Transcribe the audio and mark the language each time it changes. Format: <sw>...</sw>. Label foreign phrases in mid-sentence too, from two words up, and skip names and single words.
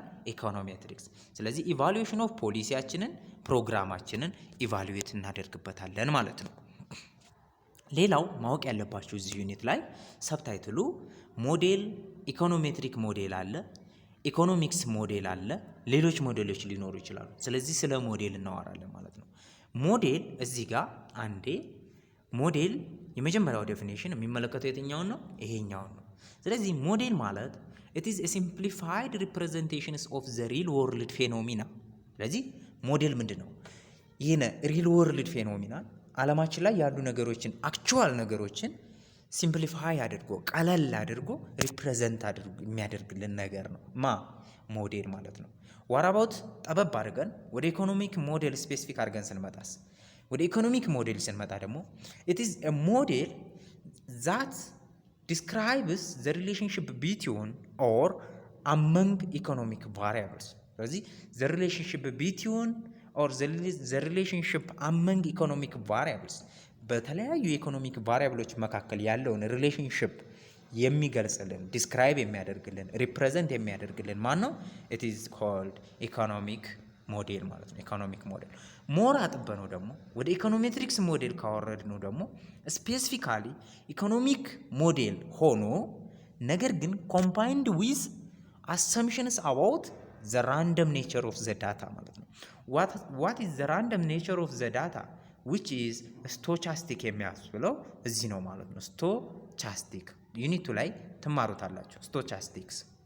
<am>ኢኮኖሜትሪክስ። ስለዚህ</am> <en>evaluation of</en> <am>ፖሊሲያችንን ፕሮግራማችንን ኢቫሉዌት እናደርግበታለን ማለት ነው። ሌላው ማወቅ ያለባችሁ እዚህ ዩኒት ላይ ሰብታይትሉ</am> <en>model econometric model</en> <am>አለ፣</am> <en>economics model</en> <am>አለ፣ ሌሎች ሞዴሎች ሊኖሩ ይችላሉ። ስለዚህ ስለ ሞዴል እናወራለን ማለት ነው። ሞዴል እዚህ ጋር አንዴ ሞዴል የመጀመሪያው ዴፊኒሽን የሚመለከተው የትኛውን ነው? ይሄኛውን ነው። ስለዚህ ሞዴል ማለት</am> <en>it is a simplified representations of the real world phenomena።</en> <am>ስለዚህ ሞዴል ምንድን ነው? ይህን</am> <en>real world phenomena</en> <am>ዓለማችን ላይ ያሉ ነገሮችን አክቹዋል ነገሮችን ሲምፕሊፋይ አድርጎ ቀለል አድርጎ ሪፕሬዘንት አድርጎ የሚያደርግልን ነገር ነው ሞዴል ማለት ነው።</am> <en>what about</en> <am>ጠበብ አድርገን ወደ</am> <en>economic model specific</en> <am>አድርገን ስንመጣስ ወደ</am> <en>economic model</en> <am>ስንመጣ ደግሞ</am> <en>it is a model that describes the relationship between or among economic variables።</en> <am>ስለዚህ</am> <en>the relationship between or the relationship among economic variables</en> <am>በተለያዩ የኢኮኖሚክ ቫሪያብሎች መካከል ያለውን ሪሌሽንሽፕ የሚገልጽልን ዲስክራይብ የሚያደርግልን ሪፕሬዘንት የሚያደርግልን ማን ነው?</am> <en>it is called</en> <am>ኢኮኖሚክ ሞዴል ማለት ነው።</am> <en>economic model more</en> <am>አጥበነው ደግሞ ወደ</am> <en>econometrics model</en> <am>ካወረድነው ደግሞ</am> <en>specifically economic model</en> <am>ሆኖ ነገር ግን</am> <en>combined with assumptions about the random nature of the data</en> <am>ማለት ነው።</am> <en>what is the random nature of the data which is</en> <am>ስቶቻስቲክ የሚያስብለው እዚህ ነው ማለት ነው። ስቶቻስቲክ ዩኒቱ ላይ ትማሩታላችሁ ስቶቻስቲክስ።</am>